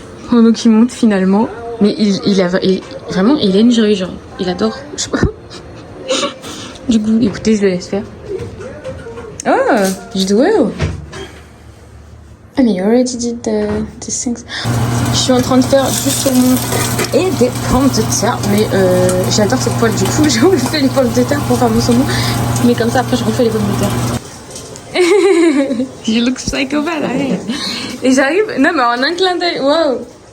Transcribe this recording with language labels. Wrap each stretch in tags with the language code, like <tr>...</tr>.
<fr>Pendant qu'il monte finalement. Mais vraiment, il est une jury, genre. Il adore. Je sais pas. Du coup, écoutez, je le laisse faire.</fr> <en>Oh, you do well.</en> <fr>Ah, mais</fr> <en>you already did these things.</en> <fr>Je suis en train de faire du saumon et des pommes de terre. Mais j'adore cette poêle, du coup, je refais les pommes de terre pour faire mon saumon. Mais comme ça, après, je refais les pommes de terre.</fr> <en>You look psychopath,</en> <fr>hein. Et j'arrive... Non, mais en un clin d'œil, wow.</fr>